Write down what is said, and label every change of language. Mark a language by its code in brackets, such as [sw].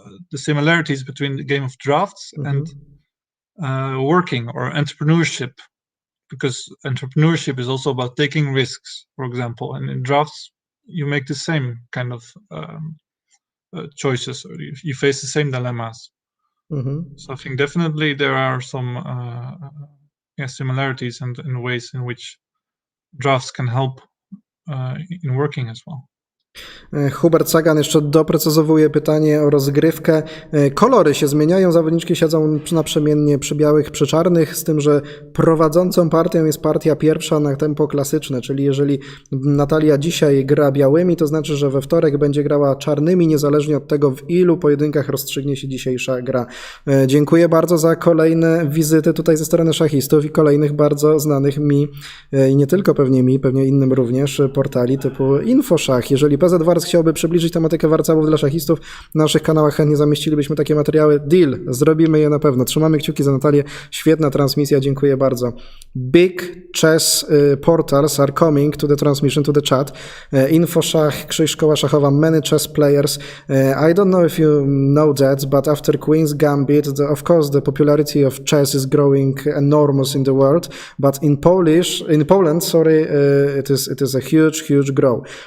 [en] the similarities between the game of drafts and working or entrepreneurship, because entrepreneurship is also about taking risks, for example, and in drafts you make the same kind of choices, or you face the same dilemmas. So I think definitely there are some similarities and ways in which drafts can help in working as well. [pl] Hubert Sagan jeszcze doprecyzowuje pytanie o rozgrywkę. Kolory się zmieniają, zawodniczki siedzą naprzemiennie przy białych, przy czarnych, z tym, że prowadzącą partią jest partia pierwsza na tempo klasyczne, czyli jeżeli Natalia dzisiaj gra białymi, to znaczy, że we wtorek będzie grała czarnymi, niezależnie od tego, w ilu pojedynkach rozstrzygnie się dzisiejsza gra. Dziękuję bardzo za kolejne wizyty tutaj ze strony szachistów i kolejnych bardzo znanych mi, i nie tylko pewnie mi, pewnie innym również, portali typu InfoSzach. Jeżeli PZ Wars chciałby przybliżyć tematykę warcabów dla szachistów, na naszych kanałach chętnie zamieścilibyśmy takie materiały. Deal, zrobimy je na pewno. Trzymamy kciuki za Natalię. Świetna transmisja, dziękuję bardzo. [en] Big chess portals are coming to the transmission, to the chat. InfoSzach, Krzyż Szkoła Szachowa, many chess players. I don't know if you know that, but after Queen's Gambit, of course the popularity of chess is growing enormous in the world, but in Poland, it is a huge grow.